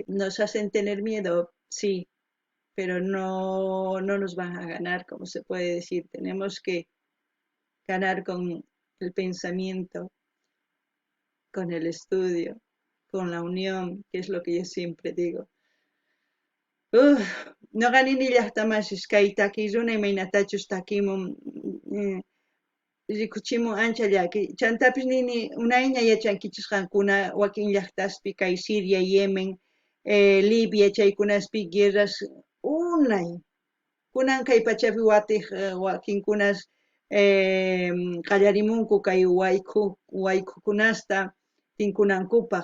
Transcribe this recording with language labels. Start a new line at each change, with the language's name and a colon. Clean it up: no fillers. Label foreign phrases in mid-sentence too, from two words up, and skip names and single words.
Spanish: Nos hacen tener miedo, sí, pero no nos van a ganar, como se puede decir. Tenemos que ganar con el pensamiento, con el estudio, con la unión, que es lo que yo siempre digo.
Quechua: Ñuqanini llaqtamasish takiruna imaynatachus takimun rikuchimun ancha llaki chantapis nini unayña yachankichis wakin llaqtaspi kay Siria, Yemen, Libia chaykunaspi guerras unay kunan kay pachapi watiq wakinkunas qallarimunku kay waykukunasta tinkunankupaq.